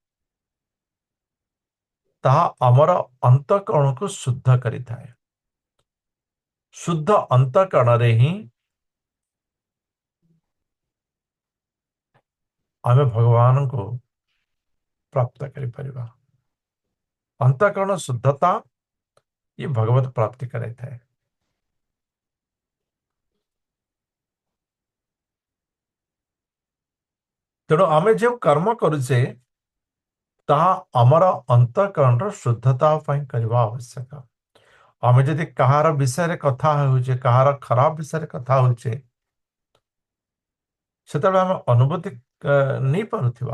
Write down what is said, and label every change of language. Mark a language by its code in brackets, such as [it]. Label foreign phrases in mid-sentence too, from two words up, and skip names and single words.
[or] ତାହା ଆମର ଅନ୍ତଃକରଣକୁ ଶୁଦ୍ଧ କରିଥାଏ। ଶୁଦ୍ଧ ଅନ୍ତଃକରଣରେ ହିଁ ଆମେ ଭଗବାନଙ୍କୁ ପ୍ରାପ୍ତ କରିପାରିବା। ଅନ୍ତଃକରଣ ଶୁଦ୍ଧତା ଏ ଭଗବତ ପ୍ରାପ୍ତି କରାଇଥାଏ। ତେଣୁ ଆମେ ଯେଉଁ କର୍ମ କରୁଛେ ତାହା ଆମର ଅନ୍ତଃକରଣର ଶୁଦ୍ଧତା ପାଇଁ କରିବା ଆବଶ୍ୟକ। ଆମେ ଯଦି କାହାର ବିଷୟରେ କଥା ହେଉଛେ, କାହାର ଖରାପ ବିଷୟରେ କଥା ହେଉଛେ, ସେତେବେଳେ ଆମେ ଅନୁଭୂତି ନେଇପାରୁଥିବା।